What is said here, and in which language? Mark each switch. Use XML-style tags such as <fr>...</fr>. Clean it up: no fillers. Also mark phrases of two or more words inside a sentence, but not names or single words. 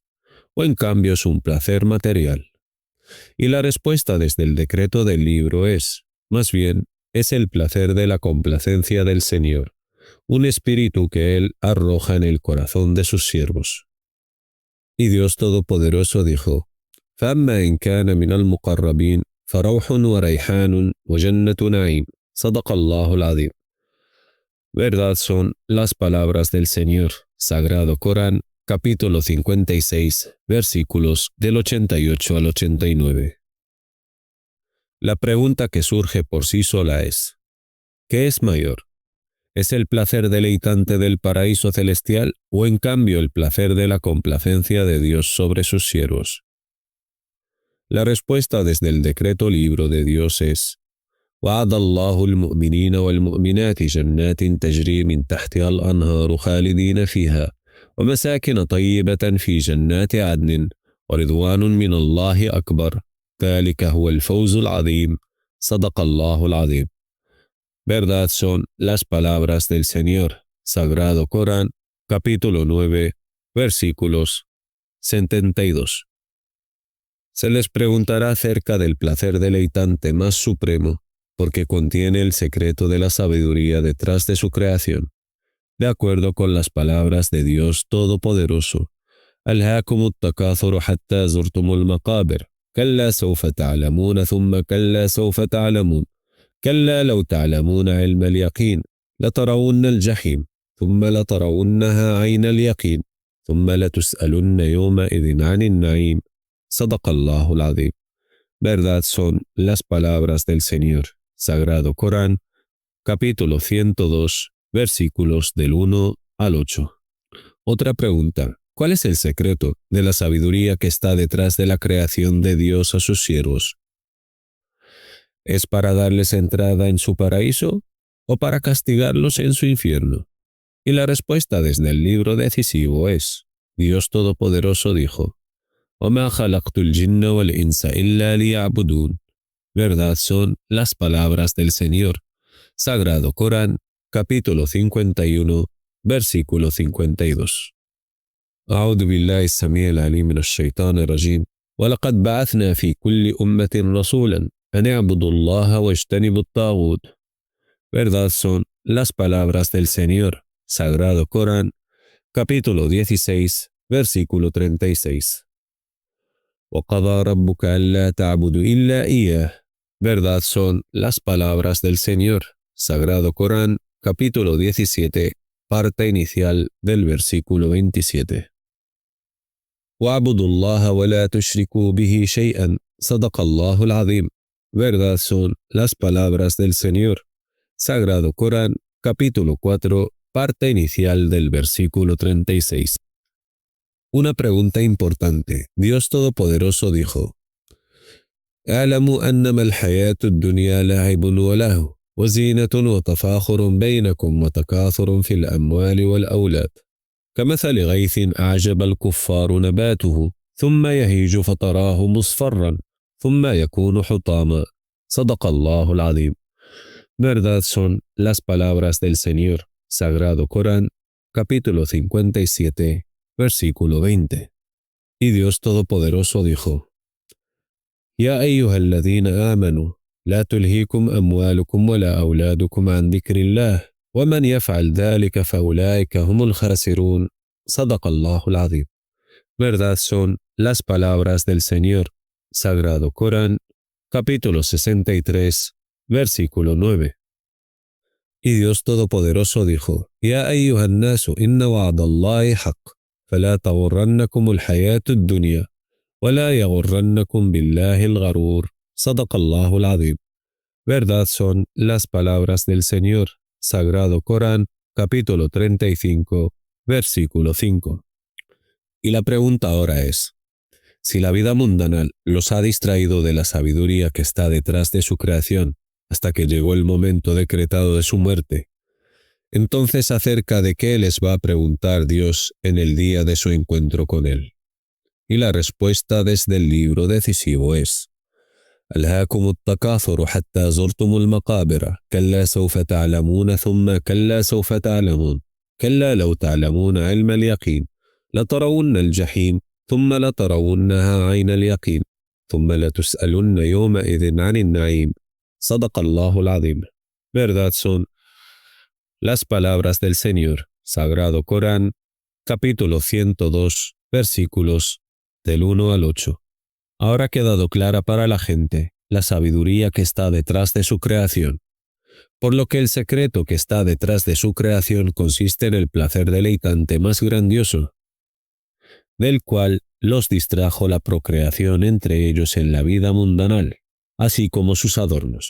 <es>¿O en cambio es un placer material? Y la respuesta desde el decreto del libro es, más bien, es el placer de la complacencia del Señor, un espíritu que Él arroja en el corazón de sus siervos. Y Dios Todopoderoso dijo,</es> <ar>فَأَمَّا إِنْ كَانَ مِنَ الْمُقَرَّبِينَ فَرَوْحٌ وَرَيْحَانٌ وَجَنَّةُ نَعِيمٍ صدق الله العظيم.</ar> <es>Verdad son las palabras del Señor, Sagrado Corán, capítulo 56, versículos del 88 al 89. La pregunta que surge por sí sola es, ¿qué es mayor? ¿Es el placer deleitante del paraíso celestial o en cambio el placer de la complacencia de Dios sobre sus siervos? La respuesta desde el decreto libro de Dios es,</es> <ar>وعد الله المؤمنين والمؤمنات جنات تجري من تحتها الأنهار خالدين فيها ومساكن طيبة في جنات عدن ورضوان من الله أكبر ذلك هو الفوز العظيم صدق الله العظيم.</ar> <es>Verdad son las palabras del Señor, Sagrado Corán, capítulo 9, versículos 72. Se les preguntará acerca del placer deleitante más supremo, porque contiene el secreto de la sabiduría detrás de su creación, de acuerdo con las palabras de Dios Todopoderoso.</es> <ar>ألهاكم التكاثر حتى زرتم المقابر كلا سوف تعلمون ثم كلا سوف تعلمون كلا لو تعلمون علم اليقين لترون الجحيم ثم لترونها عين اليقين ثم لتسألن يومئذ عن النعيم صدق الله العظيم.</ar> <es>Verdad son las palabras del Señor, Sagrado Corán, capítulo 102, versículos del 1 al 8. Otra pregunta, ¿cuál es el secreto de la sabiduría que está detrás de la creación de Dios a sus siervos? ¿Es para darles entrada en su paraíso o para castigarlos en su infierno? Y la respuesta desde el libro decisivo es, Dios Todopoderoso dijo,</es> <ar>وَمَا خَلَقْتُ الْجِنَّ وَالْإِنسَ إِلَّا لِيَعْبُدُونَ.</ar> <es>Verdad son las palabras del Señor, Sagrado Corán, capítulo 51, versículo 52.</es> <ar>أعوذ بالله السميع العليم من الشيطان الرجيم ولقد بعثنا في كل أمة رسولا أن اعبدوا الله واجتنبوا الطاغوت.</ar> <es>Verdad son las palabras del Señor, Sagrado Corán, capítulo 16, versículo 36.</es> <ar>وَقَضَى رَبُّكَ أَلَّا تَعْبُدُوا إِلَّا إِيَّاهُ.</ar> <es>Verdad son las palabras del Señor, Sagrado Corán, capítulo 17, parte inicial del versículo 27.</es> <ar>وَاعْبُدُوا اللَّهَ وَلَا تُشْرِكُوا بِهِ شَيْئًا صَدَقَ اللَّهُ الْعَظِيمُ.</ar> <es>Verdad son las palabras del Señor, Sagrado Corán, capítulo 4, parte inicial del versículo 36. Una pregunta importante. Dios Todopoderoso dijo,</es> <ar>اعلموا أنما الحياة الدنيا لعب ولهو وزينة وتفاخر بينكم وتكاثر في الأموال والأولاد كمثل غيث أعجب الكفار نباته ثم يهيج فتراه مصفرا ثم يكون حطاما صدق الله العظيم.</ar> <es>Verdad son las palabras del Señor, Sagrado Corán, capítulo 57, versículo 20. Y Dios Todopoderoso dijo,</es> <ar>يا أيها الذين آمنوا لا تلهيكم أموالكم ولا أولادكم عن ذكر الله ومن يفعل ذلك فأولئك هم الخاسرون صدق الله العظيم.</ar> <es>Verdad son las palabras del Señor, Sagrado Corán, capítulo 63, versículo 9. Y Dios Todopoderoso dijo,</es> <ar>يا أيها الناس إن وعد الله حق فلا تغرنكم الحياة الدنيا ولا يغرنكم بالله الغرور صدق الله العظيم.</ar> <es>Verdad son las palabras del Señor, Sagrado Corán, capítulo 35, versículo 5. Y la pregunta ahora es, si la vida mundana los ha distraído de la sabiduría que está detrás de su creación hasta que llegó el momento decretado de su muerte, entonces ¿acerca de qué les va a preguntar Dios en el día de su encuentro con Él? Y la respuesta desde el libro decisivo es,</es> <ar>ألهاكم التكاثر حتى زرتم المقابر كلا سوف تعلمون ثم كلا سوف تعلمون كلا لو تعلمون علم اليقين لترون الجحيم ثم لترونها عين اليقين ثم لتسألن يومئذ عن النعيم. صدق الله العظيم.</ar> <es>Verdad son las palabras del Señor. Sagrado Corán, capítulo 102, versículos del 1 al 8. Ahora ha quedado clara para la gente la sabiduría que está detrás de su creación, por lo que el secreto que está detrás de su creación consiste en el placer deleitante más grandioso, del cual los distrajo la procreación entre ellos en la vida mundanal, así como sus adornos.</es>